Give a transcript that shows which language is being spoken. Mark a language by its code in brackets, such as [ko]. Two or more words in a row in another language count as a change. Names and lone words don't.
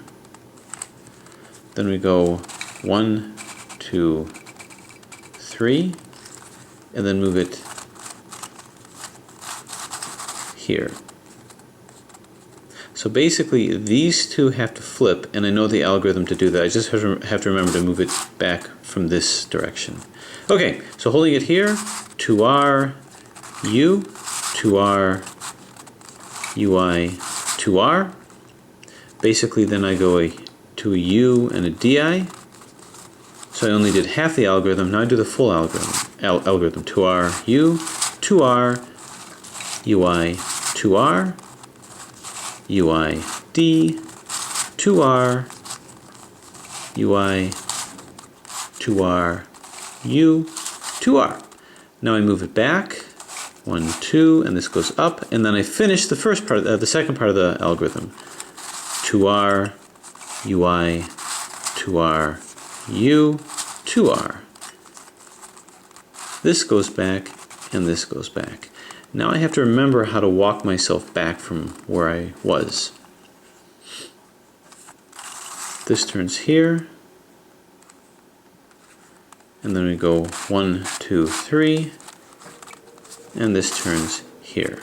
[en] Then we go 1, 2, 3, and then move it here. So basically these two have to flip, and I know the algorithm to do that. I just have to remember to move it back from this direction. Okay, so holding it here, 2r, u, 2r, ui, 2r. Basically then I go to a u and a di. So I only did half the algorithm, now I do the full algorithm. 2r, u, 2r, ui, 2r, ui, d, 2r, ui, 2r, u, 2r. Now I move it back, 1, 2, and this goes up, and then I finish the first part, the second part of the algorithm. 2r, ui, 2r, u, 2r. This goes back, and this goes back. Now I have to remember how to walk myself back from where I was. This turns here, and then we go 1, 2, 3, and this turns here.